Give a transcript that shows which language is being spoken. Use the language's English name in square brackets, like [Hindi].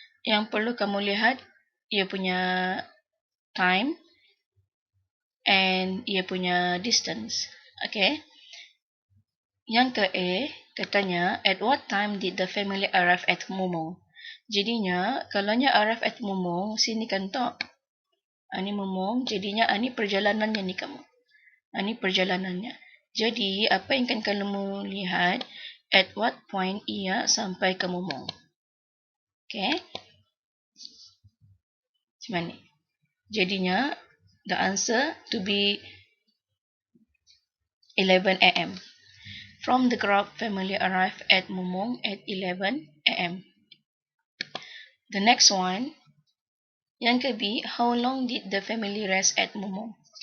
[Malay] Yang perlu kamu lihat, ia punya time and ia punya distance. Okay. Yang ke A, katanya, [English] at what time did the family arrive at Mumong? [Malay] Jadinya, kalaunya [English] arrive at Mumong, [Malay] sini kan tok. Ini Mumong, jadinya ini perjalanannya ni kamu. Ini perjalanannya. Jadi, apa yang akan kamu lihat, [English] at what point [Malay] ia sampai ke Mumong? Okay. Macam ni. Jadinya, [English] the answer to be 11 a.m. From the graph, family arrived at Mumong at 11 a.m. The next one, [Malay] yang ke B, [English] how long did the family rest at Mumong?